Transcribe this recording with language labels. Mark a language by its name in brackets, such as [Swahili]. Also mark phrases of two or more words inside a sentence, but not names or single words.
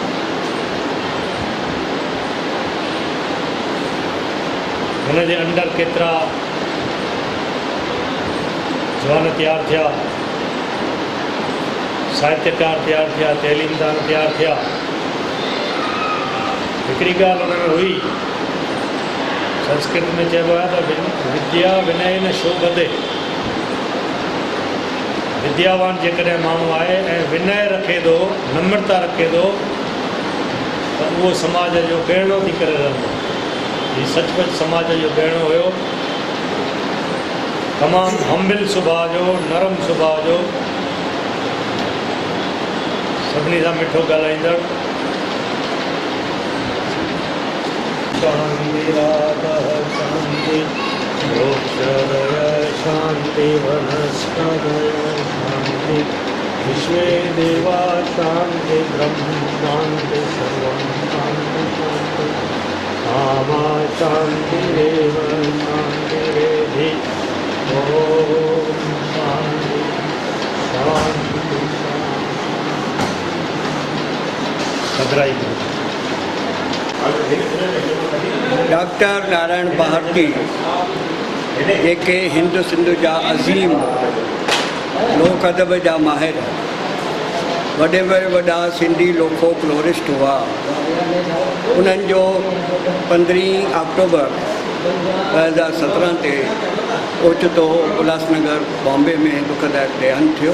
[Sindhi] हिन जे अंदर केतिरा जवान तयारु थिया, साहित्यकार तयारु थिया, तैलीमदान तयारु थिया। हिकिड़ी ॻाल्हि हुन में हुई, संस्कृत में चइबो आहे त [Sanskrit] विद्या विनय न शोभते। [Sindhi] विद्यावान जेकॾहिं माण्हू आहे ऐं विनय रखे थो, नम्रता रखे थो, त उहो समाज जो गहणो थी करे रहंदो। हीउ सचमुच समाज जो गहणो हुयो। तमामु हम्बिल सुभाउ जो, नरम सुभाउ जो, सभिनी सां मिठो ॻाल्हाईंदड़। [Sanskrit] शांति राधः शांति मोक्षदय शांति वनस्पतय शांति विश्वे देवा शांति ब्रह्म शांति सर्वं शांति शांति आमा शांतिरेव शांतिरेधि ओम शांति शांति सदराई। [Sindhi] डॉक्टर नारायण भारती जेके हिंद सिंध जा अज़ीम लोक अदब जा माहिर, वॾे में वॾा सिंधी फोकलोरिस्ट हुआ। उन्हनि जो 15 अक्टूबर 2017 ते ओचितो उल्हासनगर बॉम्बे में दुखदायक देहांत थियो।